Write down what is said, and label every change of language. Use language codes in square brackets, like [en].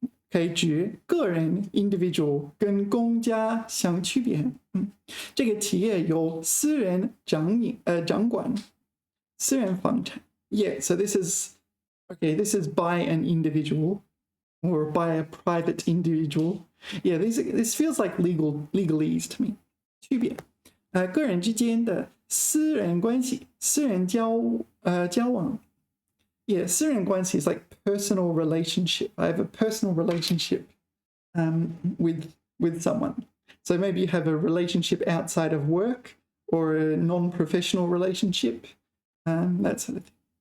[zh] 可以指个人 individual 跟公家相区别。这个企业由私人掌管，私人房产。 [en] Yeah, so this is by an individual or by a private individual. Yeah, this feels like legalese to me. [zh] 区别，个人之间的私人关系，私人交往。 [en] Yeah, 私人关系 is like personal relationship. I have a personal relationship with someone. So maybe you have a relationship outside of work or a non-professional relationship, that sort of thing.